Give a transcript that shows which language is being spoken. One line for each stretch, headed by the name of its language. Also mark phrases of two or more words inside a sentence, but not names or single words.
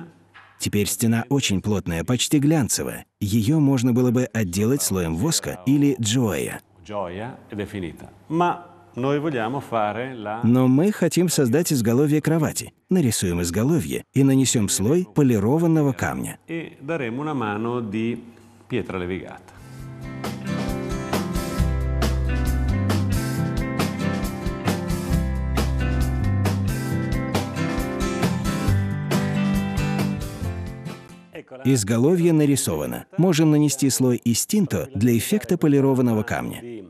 Russian: Теперь стена очень плотная, почти глянцевая. Ее можно было бы отделать слоем воска или джоя.
Italian: Gioia ed è finita. Ma noi vogliamo fare la...
Russian: Но мы хотим создать изголовье кровати. Нарисуем изголовье и нанесем слой полированного камня.
Italian: E daremo una mano di pietra levigata.
Russian: Изголовье нарисовано. Можем нанести слой истинто для эффекта полированного камня.